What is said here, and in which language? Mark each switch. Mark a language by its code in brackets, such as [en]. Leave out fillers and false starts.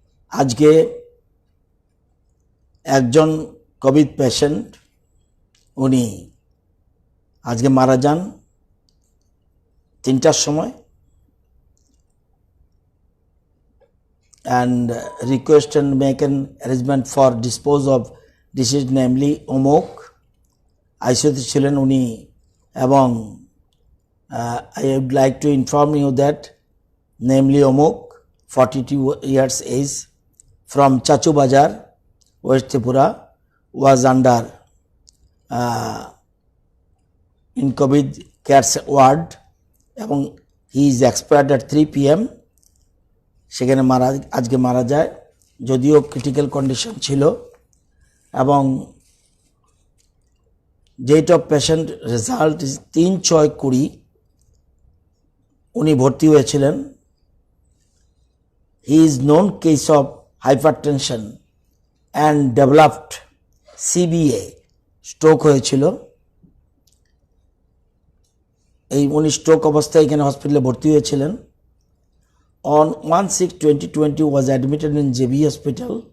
[bn] আজকে একজন Covid patient উনি আজকে মারা যান 3টার সময়, [en] and request and make an arrangement for dispose of deceased, namely [bn] অমুক আইসিইউতে ছিলেন উনি। [en] এবং I would like to inform you that namely অমুক 42 years age from Chachu Bazar, West Tripura, was under in COVID care ward এবং he is expired at 3 PM [bn] সেখানে আজকে মারা যায়, যদিও ক্রিটিক্যাল কন্ডিশন ছিল। এবং ডেট অফ পেশেন্ট রেজাল্ট 3/6/20, উনি ভর্তি হয়েছিলেন। [en] he is known case of hypertension and developed CBA, [bn] stroke হয়েছিল। উনি স্ট্রোক অবস্থায় এখানে হসপিটালে ভর্তি হয়েছিলেন। [en] On 1/6/2020 was admitted in JB Hospital.